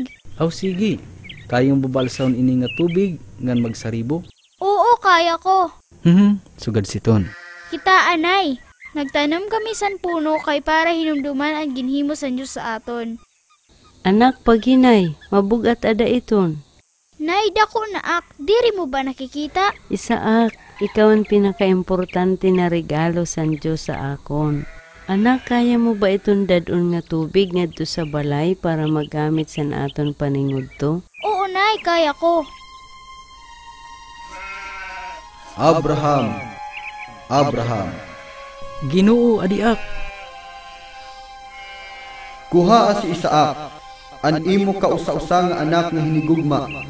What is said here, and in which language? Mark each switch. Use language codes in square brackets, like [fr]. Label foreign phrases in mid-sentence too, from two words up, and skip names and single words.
[war] Aw sige, kayong babalsaon ini nga tubig ngan magsaribo? Oo, kaya ko. Sugad siton. Kita, anay. Nagtanom kami san puno kay para hinumduman ang ginhimo san Diyos sa aton. Anak, paghinay, mabugat ada iton. Nay, dako na ak. Diri mo ba nakikita? Isaak, ikaw ang pinakaimportante na regalo san Diyos sa akon. Anak, kaya mo ba itong dadon nga tubig ngadto sa balay para magamit sa aton paningudto? Oo, nay. Kaya ko. Abraham, Ginoo adiak. kuha si Isaak, an imo kausa-usa nga anak nga hinigugma.